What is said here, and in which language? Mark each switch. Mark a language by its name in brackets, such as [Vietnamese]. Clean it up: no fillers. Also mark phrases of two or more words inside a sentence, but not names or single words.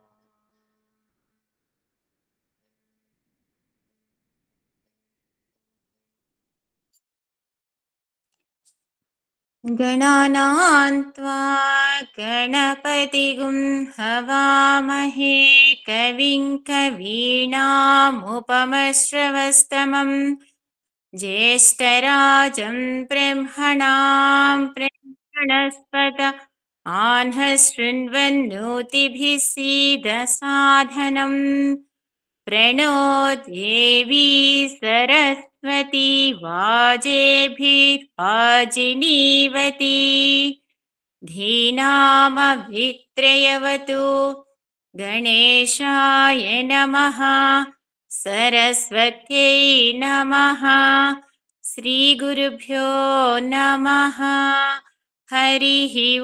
[Sanskrit] గణానాం త్వా గణపతిగుం హవామహే కవిం కవీనాముపమశ్రవస్తమం జ్యేష్ఠరాజం బ్రహ్మణాం బ్రహ్మణస్పత ఆన్హశృण्वन्नोतिभिः सीदसाधनं प्रणो देवी सरस्वती वाजेभिर्वाजिनीवती धीनामभित्रयवतु गणेशाय नमः सरस्वत्यै नमः श्रीगुरुभ्यो नमः हरिः